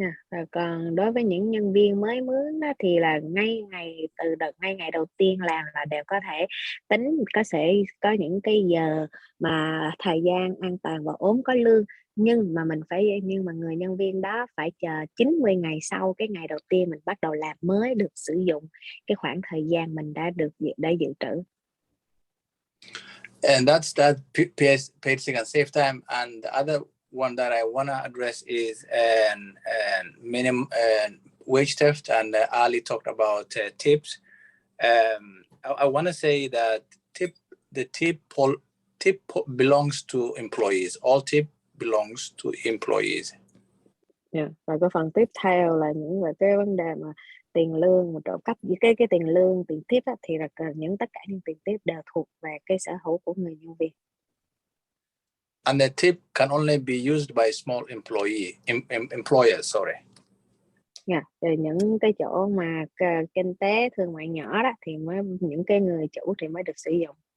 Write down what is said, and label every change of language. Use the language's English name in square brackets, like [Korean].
[Vietnamese] Rồi còn đối với những nhân viên mới mướn đó thì là ngay ngày đầu tiên làm là đều có thể tính, sẽ có những cái giờ mà thời gian an toàn và ốm có lương, nhưng mà người nhân viên đó phải chờ 90 ngày sau cái ngày đầu tiên mình bắt đầu làm mới được sử dụng cái khoảng thời gian mình đã dự trữ. [English] And that's that paid sick and safe time. And the other one that I want to address is minimum wage theft, and Ali talked about tips. I want to say that the tip belongs to employees. All tip belongs to employees. [Vietnamese] Và cái phần tiếp theo là những về cái vấn đề mà tiền lương mà trợ cấp, với cái tiền lương, tiền tip á, thì là tất cả những tiền tip đều thuộc về cái sở hữu của người nhân viên. [English] And the tip can only be used by small employers. Sorry. [Vietnamese] Rồi những cái chỗ mà kinh tế thương mại nhỏ đó thì những cái người chủ thì mới được sử dụng.